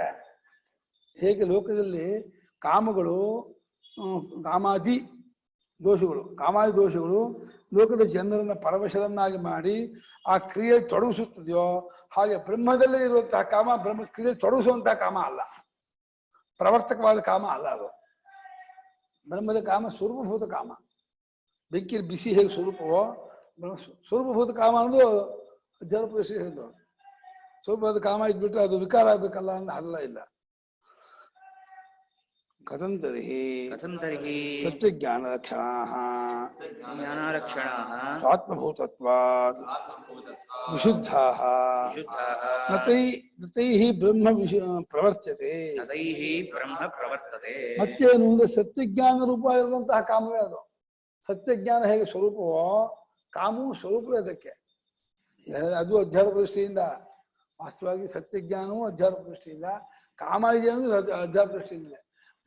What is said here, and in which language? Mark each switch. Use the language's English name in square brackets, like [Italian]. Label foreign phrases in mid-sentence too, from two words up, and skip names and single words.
[Kannada] ಹೇಗೆ ಲೋಕದಲ್ಲಿ ಕಾಮಗಳು ಕಾಮಾದಿ ದೋಷಗಳು ಲೋಕದ ಜನರನ್ನ ಪರವಶರನ್ನಾಗಿ ಮಾಡಿ ಆ ಕ್ರಿಯೆ ತೊಡಗಿಸುತ್ತದೆಯೋ, ಹಾಗೆ ಬ್ರಹ್ಮದಲ್ಲೇ ಇರುವಂತಹ ಕಾಮ ಬ್ರಹ್ಮ ಕ್ರಿಯೆ ತೊಡಗಿಸುವಂತಹ ಕಾಮ ಅಲ್ಲ, ಪ್ರವರ್ತಕವಾದ ಕಾಮ ಅಲ್ಲ. ಅದು ಬ್ರಹ್ಮದ ಕಾಮ ಸ್ವರೂಪಭೂತ ಕಾಮ. ಬೆಂಕಿಯಲ್ಲಿ ಬಿಸಿ ಹೇಗೆ ಸ್ವರೂಪವೋ ಸ್ವರೂಪಭೂತ ಕಾಮ ಅನ್ನೋದು ಜಲಪ್ರಶ್ನೆ ಹೇಳಿದ್ದು. ಸ್ವರೂಪದ ಕಾಮ ಇದ್ಬಿಟ್ರೆ ಅದು ವಿಕಾರ ಆಗ್ಬೇಕಲ್ಲ ಅಂತ ಅಲ್ಲ ಇಲ್ಲ. [Sanskrit] ಕಥಂ ತರ್ಹಿ ಸತ್ಯಜ್ಞಾನಲಕ್ಷಣಾಃ ಸ್ವಾತ್ಮಭೂತತ್ವಾತ್ ವಿಶುದ್ಧಾಃ ನತೈಃ ಬ್ರಹ್ಮ ಪ್ರವರ್ತತೆ. [Kannada] ಮತ್ತೇನು ಅಂದ್ರೆ ಸತ್ಯಜ್ಞಾನ ರೂಪ ಇರುವಂತಹ ಕಾಮವೇ ಅದು. ಸತ್ಯಜ್ಞಾನ ಹೇಗೆ ಸ್ವರೂಪವೋ ಕಾಮವು ಸ್ವರೂಪವೇ ಅದಕ್ಕೆ. ಅದು ಅಧ್ಯಾತ್ಮ ದೃಷ್ಟಿಯಿಂದ, ವಾಸ್ತವವಾಗಿ ಸತ್ಯಜ್ಞಾನವೂ ಅಧ್ಯಾತ್ಮ ದೃಷ್ಟಿಯಿಂದ, ಕಾಮ ಇದೆ ಅಂದ್ರೆ ಅಧ್ಯಾತ್ಮ ದೃಷ್ಟಿಯಿಂದಲೇ.